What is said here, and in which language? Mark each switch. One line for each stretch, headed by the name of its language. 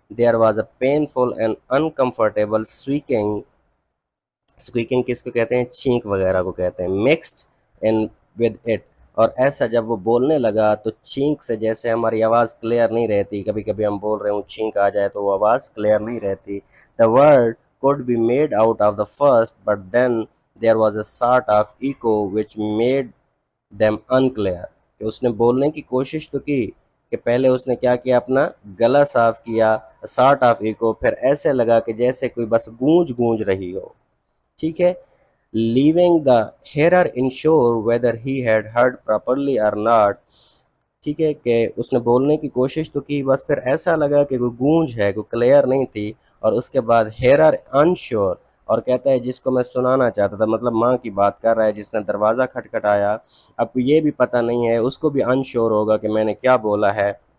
English: There was a painful and uncomfortable squeaking.
Urdu: سکویکنگ کس کو کہتے ہیں؟ چھینک وغیرہ کو کہتے ہیں. مکسڈ ان ود اٹ، اور ایسا جب وہ بولنے لگا تو چھینک سے، جیسے ہماری آواز کلیئر نہیں رہتی، کبھی کبھی ہم بول رہے ہوں چھینک آ جائے تو وہ آواز کلیئر نہیں رہتی.
English: The word could be made out of the first but then there was a sort of echo which made them unclear.
Urdu: کہ اس نے بولنے کی کوشش تو کی، کہ پہلے اس نے کیا کیا، اپنا گلا صاف کیا، sort of echo، پھر ایسے لگا کہ جیسے کوئی بس گونج رہی ہو. ٹھیک ہے.
English: leaving the hearer unsure whether he had heard properly or not.
Urdu: ٹھیک ہے، کہ اس نے بولنے کی کوشش تو کی، بس پھر ایسا لگا کہ کوئی گونج ہے، کوئی کلیئر نہیں تھی. اور اس کے بعد ہیرر انشور، اور کہتا ہے جس کو میں سنانا چاہتا تھا، مطلب ماں کی بات کر رہا ہے جس نے دروازہ کھٹکھٹایا. اب یہ بھی پتہ نہیں ہے، اس کو بھی انشور ہوگا کہ میں نے کیا بولا ہے.